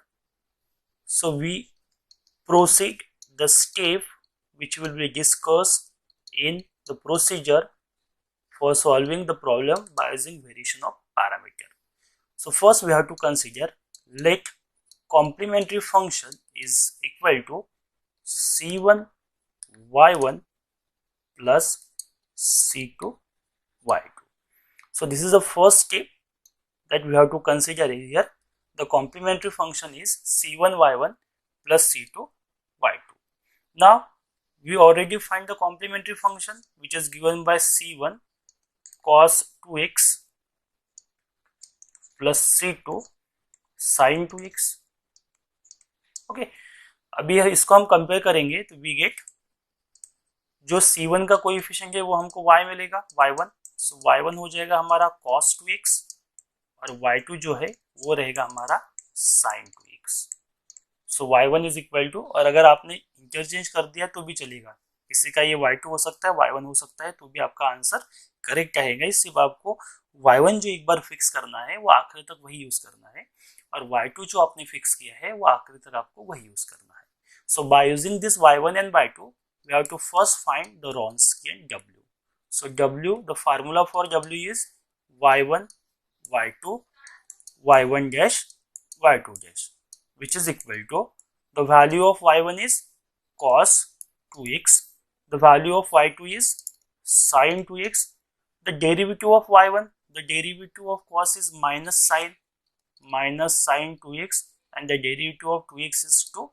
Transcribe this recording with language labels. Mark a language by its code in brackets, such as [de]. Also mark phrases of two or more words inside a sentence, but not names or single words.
[en] So we proceed the step which will be discussed in the procedure for solving the problem by using variation of parameter. So first we have to consider, let complementary function is equal to c1 y1 plus c2 y2. So this is the first step that we have to consider here. The complementary function is c1 y1 plus c2 y2. Now we already find the complementary function, which is given by c1 cos 2x plus c2 sin 2x. [hi] ओके, अभी इसको हम कंपेयर करेंगे तो [en] we get, [hi] जो c1 का कोएफिशिएंट है वो हमको y मिलेगा y1. सो y1 हो जाएगा हमारा cos 2x और y2 जो है वो रहेगा हमारा sin 2x. [en] so y1 is equal to, [hi] और अगर आपने इंटरचेंज कर दिया तो भी चलेगा, किसी का ये y2 हो सकता है y1 हो सकता है, तो भी आपका आंसर करेक्ट आएगा. सिर्फ आपको y1 जो एक बार फिक्स करना है वो आखिर तक वही यूज करना है, और y2 जो आपने फिक्स किया है वो आखिर तक आपको वही यूज करना है. [en] so by using this y1 and y2 we have to first find the Wronskian w. so w, the formula for w is y1 y2 y1 dash y2 dash, which is equal to, the value of y1 is cos 2x, the value of y2 is sin 2x, the derivative of y1, the derivative of cos is minus sin 2x, and the derivative of 2x is 2.